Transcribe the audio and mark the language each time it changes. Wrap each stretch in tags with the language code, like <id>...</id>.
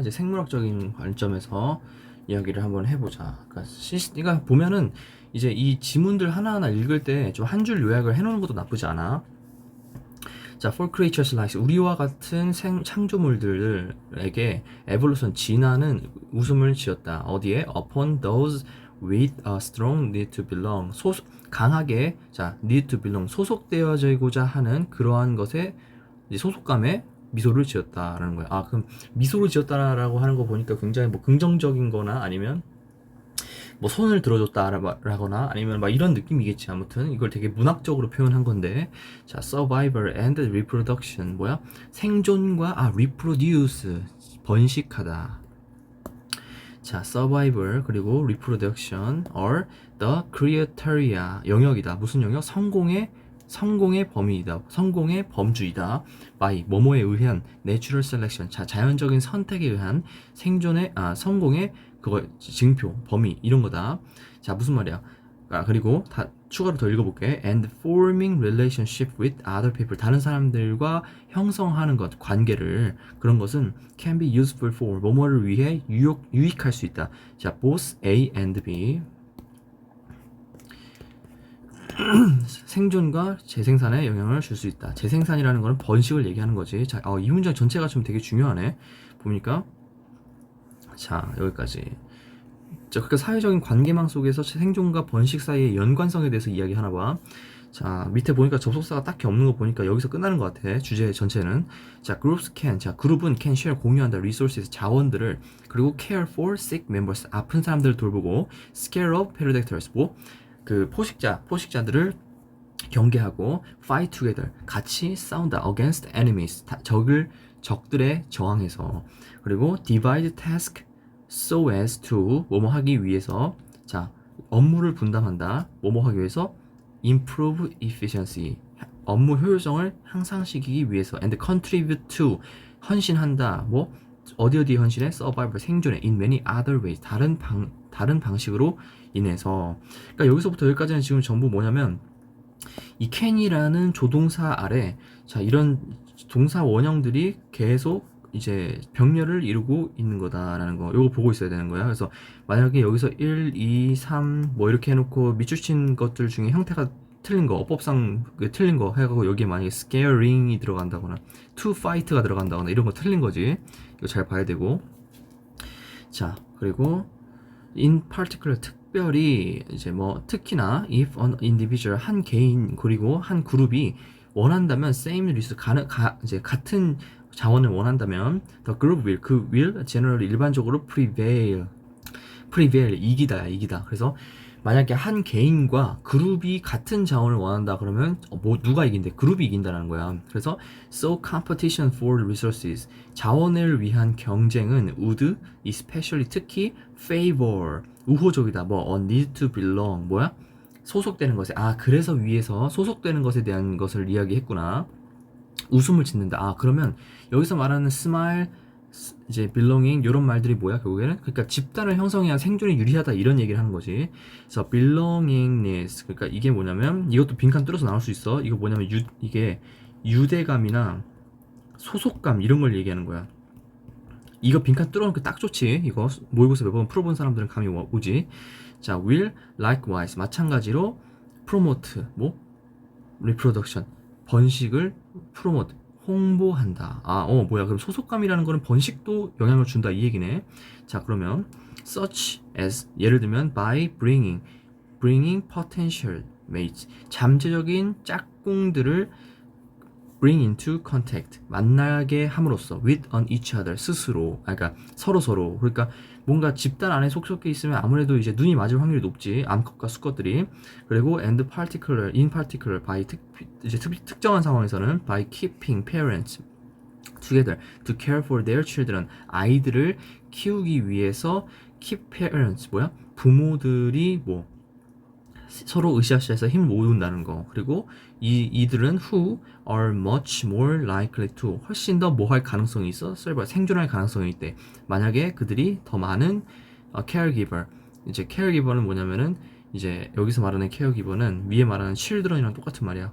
<ko>이제 생물학적인 관점에서 이야기를 한번 해보자. 그러니까 보면은 이제 이 지문들 하나하나 읽을 때 좀 한 줄 요약을 해놓는 것도 나쁘지 않아. 자,</ko> <en>for creatures like</en> <ko>우리와 같은 창조물들에게 evolution 진화는 웃음을 지었다. 어디에?</ko> <en>Upon those with a strong need to belong.</en> <ko>강하게</ko> <en>need to belong</en> <ko>소속되어지고자 하는 그러한 것에 이제 소속감에 미소를 지었다라는 거야. 아, 그럼 미소를 지었다라고 하는 거 보니까 굉장히 뭐 긍정적인 거나 아니면 뭐 손을 들어줬다라거나 아니면 막 이런 느낌이겠지. 아무튼 이걸 되게 문학적으로 표현한 건데, 자,</ko> <en>survival and reproduction</en> <ko>뭐야? 생존과 reproduce 번식하다.</ko> <en>자, survival 그리고 reproduction are the criteria</en> <ko>영역이다. 무슨 영역? 성공의 범위이다. 성공의 범주이다.</ko> <en>by</en> <ko>뭐뭐에 의한</ko> <en>natural selection.</en> <ko>자, 자연적인 선택에 의한 성공의 그거 증표, 범위 이런 거다. 자, 무슨 말이야? 그리고 추가로 더 읽어볼게.</ko> <en>And forming relationship with other people.</en> <ko>다른 사람들과 형성하는 것, 관계를 그런 것은</ko> <en>can be useful for</en> <ko>뭐뭐를 위해 유익할 수 있다. 자,</ko> <en>both A and B.</en> <ko>생존과 재생산에 영향을 줄 수 있다. 재생산이라는 거는 번식을 얘기하는 거지. 자, 이 문장 전체가 좀 되게 중요하네. 보니까. 자, 여기까지. 자, 그러니까 사회적인 관계망 속에서 생존과 번식 사이의 연관성에 대해서 이야기하나 봐. 자, 밑에 보니까 접속사가 딱히 없는 거 보니까 여기서 끝나는 것 같아. 주제 전체는. 자, 그룹은</ko> <en>can share</en> <ko>공유한다. resources 자원들을. 그리고</ko> <en>care for sick members</en> <ko>아픈 사람들을 돌보고</ko> <en>scare off predators</en> <ko>그 포식자들을 경계하고</ko> <en>fight together</en> <ko>같이 싸운다.</ko> <en>against enemies</en> <ko>적들에 저항해서.</ko> <en>그리고 divide task so as to</en> <ko>뭐뭐 하기 위해서. 자, 업무를 분담한다. 뭐뭐 하기 위해서</ko> <en>improve efficiency</en> <ko>업무 효율성을 향상시키기 위해서.</ko> <en>and contribute to</en> <ko>헌신한다. 뭐 어디 헌신해?</ko> <en>survival</en> <ko>생존에</ko> <en>in many other ways</en> <ko>다른 방식으로 인해서. 그러니까 여기서부터 여기까지는 지금 전부 뭐냐면 이 can이라는 조동사 아래 자, 이런 동사 원형들이 계속 이제 병렬을 이루고 있는 거다라는 거. 요거 보고 있어야 되는 거야. 그래서 만약에 여기서 1, 2, 3 뭐 이렇게 해놓고 밑줄 친 것들 중에 형태가 틀린 거, 어법상 틀린 거 해가지고 여기에 만약에 scaring이 들어간다거나 to fight가 들어간다거나 이런 거 틀린 거지. 이거 잘 봐야 되고. 자, 그리고</ko> <en>in particular</en> <ko>특별히 이제 뭐 특히나</ko> <en>if an individual</en> <ko>한 개인 그리고 한 그룹이 원한다면</ko> <en>same resource</en> <ko>이제 같은 자원을 원한다면</ko> <en>the group will generally</en> <ko>일반적으로 prevail 이기다. 그래서 만약에 한 개인과 그룹이 같은 자원을 원한다 그러면 누가 이긴대? 그룹이 이긴다는 거야. 그래서</ko> <en>so competition for resources</en> <ko>자원을 위한 경쟁은</ko> <en>would especially</en> <ko>특히 favor 우호적이다. 뭐</ko> <en>need to belong</en> <ko>뭐야? 소속되는 것에 그래서 위에서 소속되는 것에 대한 것을 이야기했구나. 웃음을 짓는다. 그러면 여기서 말하는 smile 이제 belonging 이런 말들이 뭐야 결국에는? 그러니까 집단을 형성해야 생존에 유리하다 이런 얘기를 하는 거지. 그래서 belongingness 그러니까 이게 뭐냐면 이것도 빈칸 뚫어서 나올 수 있어. 이거 뭐냐면 이게 유대감이나 소속감 이런 걸 얘기하는 거야. 이거 빈칸 뚫어놓기 딱 좋지. 이거 모의고사 몇 번 풀어본 사람들은 감이 오지. 자,</ko> <en>will likewise</en> <ko>마찬가지로</ko> <en>promote reproduction</en> <ko>번식을 promote 홍보한다. 뭐야? 그럼 소속감이라는 거는 번식도 영향을 준다 이 얘기네. 자, 그러면 such as 예를 들면</ko> <en>by bringing potential mates</en> <ko>잠재적인 짝꿍들을</ko> <en>bring into contact</en> <ko>만나게 함으로써</ko> <en>with on each other</en> <ko>스스로 그러니까 서로 그러니까 뭔가 집단 안에 속속해 있으면 아무래도 이제 눈이 맞을 확률이 높지 암컷과 수컷들이. 그리고</ko> <en>in particular by</en> <ko>이제 특정한 상황에서는</ko> <en>by keeping parents together to care for their children</en> <ko>아이들을 키우기 위해서</ko> <en>keep parents</en> <ko>부모들이 서로 으쌰으쌰해서 힘을 모은다는 거. 그리고 이들은</ko> <en>who are much more likely to</en> <ko>훨씬 더 할 가능성이 있어? 생존할 가능성이 있대. 만약에 그들이 더 많은 caregiver 이제 caregiver는 뭐냐면은 이제 여기서 말하는 케어기버는 위에 말하는 children이랑 똑같은 말이야.</ko>